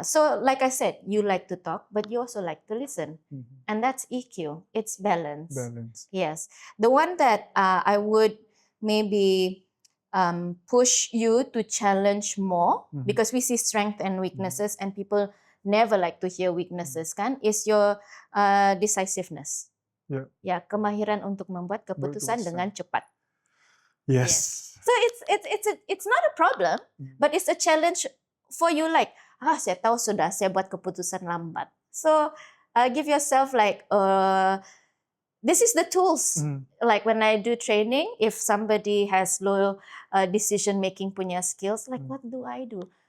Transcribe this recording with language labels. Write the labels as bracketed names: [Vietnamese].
[English] So like I said, you like to talk, but you also like to listen. And that's EQ. It's balance. Yes. The one that I would maybe push you to challenge more, because we see strength and weaknesses, and people never like to hear weaknesses, kan, is your decisiveness. [Malay] Ya, kemahiran untuk membuat keputusan dengan cepat. [English] Yes. So it's not a problem, but it's a challenge for you. Like, [Malay] saya tahu sudah saya buat keputusan lambat. [English] So give yourself like this is the tools. Like when I do training, if somebody has low decision-making [Malay] punya [English] skills, like what do I do?